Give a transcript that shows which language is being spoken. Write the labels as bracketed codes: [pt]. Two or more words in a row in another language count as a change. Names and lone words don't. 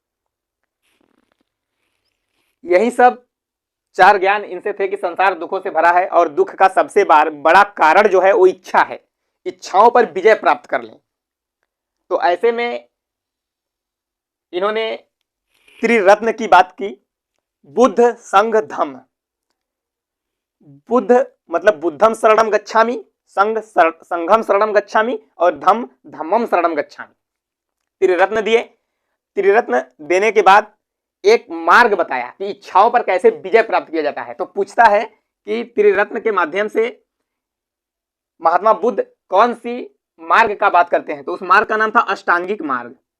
[hi] यही सब 4 ज्ञान इनसे थे कि संसार दुखों से भरा है और दुख का सबसे बड़ा कारण जो है वो इच्छा है, इच्छाओं पर विजय प्राप्त कर लें। तो ऐसे में इन्होंने त्रिरत्न की बात की, बुद्ध संघ धम्म। बुद्ध मतलब [pi] बुद्धम शरणम गच्छामि, संघ संघम शरणम गच्छामि [hi] और धम्म [pi] धम्मम शरणम गच्छामि। [hi] त्रिरत्न दिए। त्रिरत्न देने के बाद एक मार्ग बताया कि इच्छाओं पर कैसे विजय प्राप्त किया जाता है। तो पूछता है कि त्रिरत्न के माध्यम से महात्मा बुद्ध कौन सी मार्ग का बात करते हैं तो उस मार्ग का नाम था अष्टांगिक मार्ग।